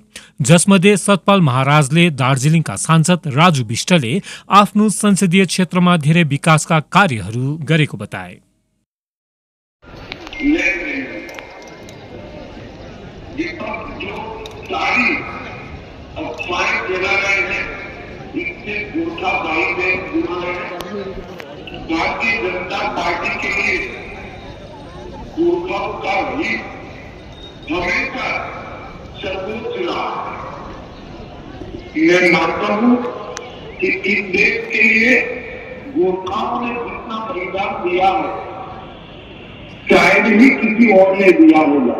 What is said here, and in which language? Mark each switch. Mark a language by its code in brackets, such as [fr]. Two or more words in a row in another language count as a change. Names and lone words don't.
[ne] जसमध्ये सतपाल महाराजले दार्जिलिङका सांसद राजु विष्टले आफ्नो संसदीय क्षेत्रमा धेरै विकासका कार्यहरू गरेको बताए। [hi] गोरखा भाई बहन भारतीय जनता पार्टी के लिए गोरखाओं का हित हमेशा सर्वोच्च रहा। मैं मानता हूं कि इस देश के लिए गोरखाओं ने जितना बलिदान दिया है शायद ही किसी और ने दिया होगा।